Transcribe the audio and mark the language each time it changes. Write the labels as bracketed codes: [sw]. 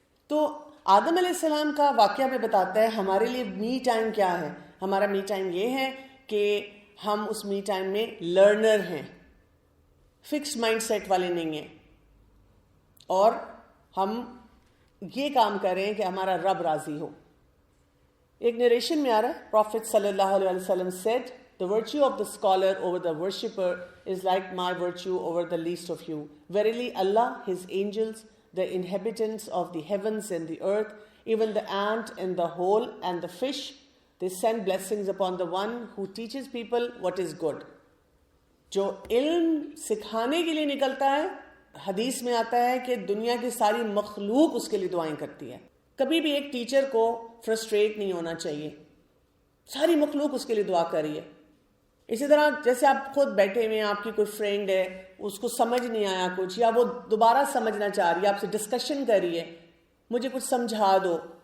[ur] تو آدم علیہ السلام کا واقعہ بھی بتاتا ہے ہمارے لیے می ٹائم کیا ہے. ہمارا می ٹائم یہ ہے کہ ہم اس می ٹائم میں لرنر ہیں، فکس مائنڈ سیٹ والے نہیں ہیں، اور ہم یہ کام کریں کہ ہمارا رب راضی ہو. ایک نریشن میں آ رہا ہے، [en] Prophet صلی اللہ علیہ وسلم said, the virtue of the scholar over the worshipper is like my virtue over the least of you. Verily Allah, His angels, the inhabitants of the heavens and the earth, even the ant and the hole and the fish, they send blessings upon the one who teaches people what is good. [ur] جو علم سکھانے کے لیے نکلتا ہے، حدیث میں آتا ہے کہ دنیا کی ساری مخلوق اس کے لیے دعائیں کرتی ہے. کبھی بھی ایک ٹیچر کو فرسٹریٹ نہیں ہونا چاہیے، ساری مخلوق اس کے لیے دعا کر رہی ہے. اسی طرح جیسے آپ خود بیٹھے ہوئے ہیں، آپ کی کوئی فرینڈ ہے، اس کو سمجھ نہیں آیا کچھ، یا وہ دوبارہ سمجھنا چاہ رہی ہے، آپ سے ڈسکشن کر رہی ہے، مجھے کچھ سمجھا دو.